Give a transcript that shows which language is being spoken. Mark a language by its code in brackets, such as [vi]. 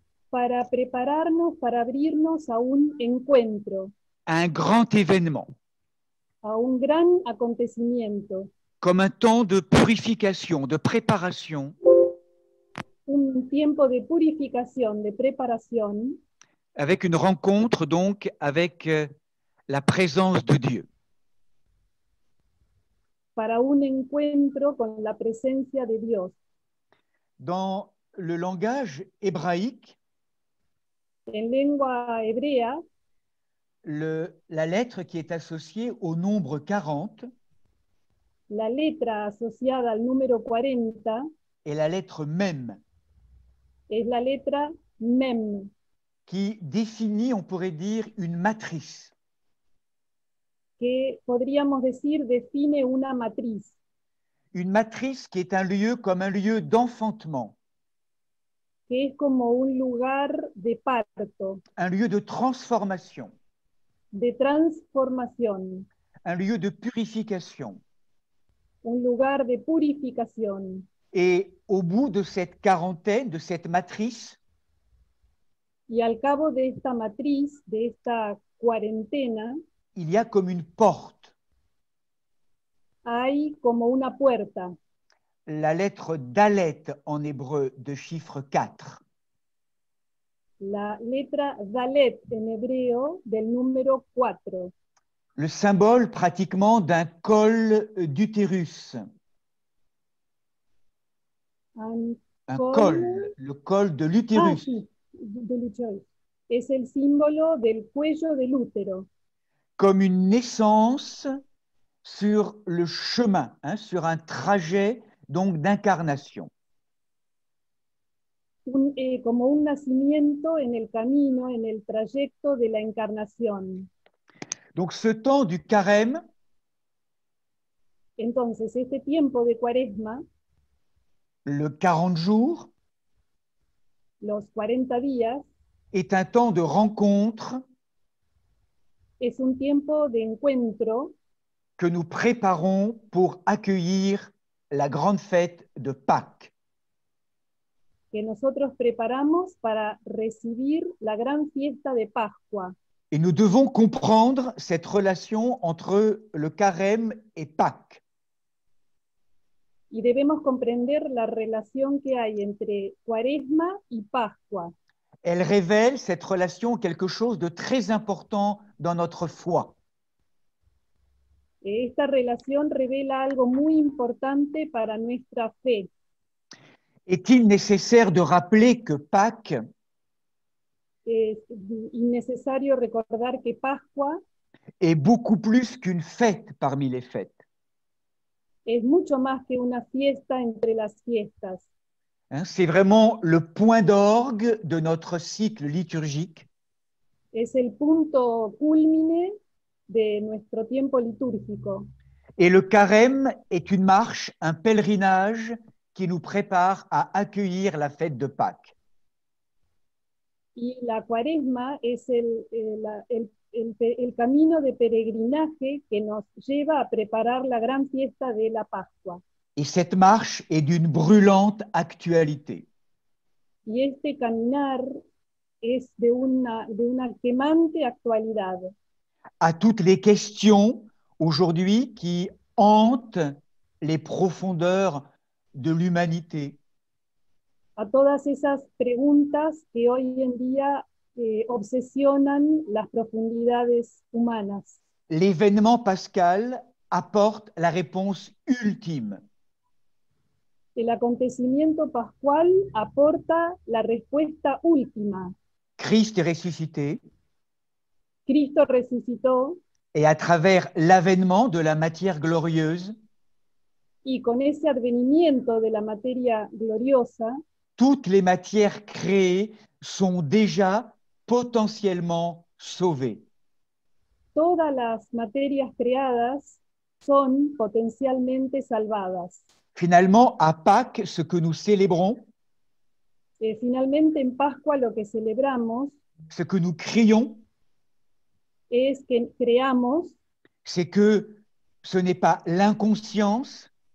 [es] Para prepararnos, para abrirnos a un encuentro. [fr] À un grand événement. [es] A un gran acontecimiento. [fr] Comme un temps de purification, de préparation. [es] Un tiempo de purificación, de preparación. [fr] Avec une rencontre donc avec la présence de Dieu. [es] Para un encuentro con la presencia de Dios. [fr] Dans le langage hébraïque, [es] en lengua hebrea, [fr] la lettre qui est associée au nombre 40, [es] la letra asociada al número 40, [fr] est la lettre Mem, [es] es la letra Mem, [fr] qui définit, on pourrait dire, une matrice. [es] Que podríamos decir define una matriz. [fr] Une matrice qui est un lieu comme un lieu d'enfantement. [es] Que es como un lugar de parto. [fr] Un lieu de transformation. [es] De transformación. [fr] Un lieu de purification. [es] Un lugar de purificación. [fr] Et au bout de cette quarantaine, de cette matrice, [es] y al cabo de esta matriz, de esta cuarentena, [fr] il y a comme une porte. [es] Hay como una puerta. [fr] La lettre Dalet en hébreu de chiffre 4. [es] La letra Dalet en hebreo del número 4. [fr] Le symbole pratiquement d'un col d'utérus. Un col, le col de l'utérus. Sí, de l'utérus. [es] Es el símbolo del cuello del útero. [fr] Comme une naissance sur le chemin, sur un trajet donc d'incarnation. [es] Como un nacimiento en el camino, en el trayecto de la encarnación. [fr] Donc ce temps du carême, [es] entonces este tiempo de Cuaresma, [fr] le 40 jours, [es] los 40 días, [fr] est un temps de rencontre, [es] es un tiempo de encuentro [fr] que nous préparons pour accueillir la grande fête de Pâques. [es] Que nosotros preparamos para recibir la gran fiesta de Pascua. [fr] Et nous devons comprendre cette relation entre le carême et Pâques. [es] Y debemos comprender la relación que hay entre Cuaresma y Pascua. [fr] Elle révèle cette relation quelque chose de très important dans notre foi. [es] Esta relación revela algo muy importante para nuestra fe. [fr] Est-il nécessaire de rappeler que Pâques [es] Es innecesario recordar que Pascua [fr] est beaucoup plus qu'une fête parmi les fêtes. [es] es mucho más que una fiesta entre las fiestas. [fr] Hein, c'est vraiment le point d'orgue de notre cycle liturgique. [es] Es el punto culmine de nuestro tiempo litúrgico. [fr] Et le carême est une marche, un pèlerinage qui nous prépare à accueillir la fête de Pâques. [es] Y la cuaresma es el camino de peregrinaje que nos lleva a preparar la gran fiesta de la Pascua. [fr] Et cette marche est d'une brûlante actualité. [es] Y este caminar es de una quemante actualidad. [fr] À toutes les questions aujourd'hui qui hantent les profondeurs de l'humanité. [es] A todas esas preguntas que hoy en día obsesionan las profundidades humanas. [fr] L'événement pascal apporte la réponse ultime. [es] El acontecimiento pascual aporta la respuesta última. [fr] Christ est ressuscité [es] Cristo resucitó [fr] et à travers l'avènement de la matière glorieuse, [es] y con ese advenimiento de la materia gloriosa, [fr] toutes les matières créées sont déjà potentiellement sauvées. [es] todas las materias creadas son potencialmente salvadas. [fr] Finalement, à Pâques, ce que nous célébrons, [es] Finalmente, en Pascua lo que celebramos [fr] ce que nous crions, [es] es que creamos, [fr] c'est que ce n'est pas l'inconscience,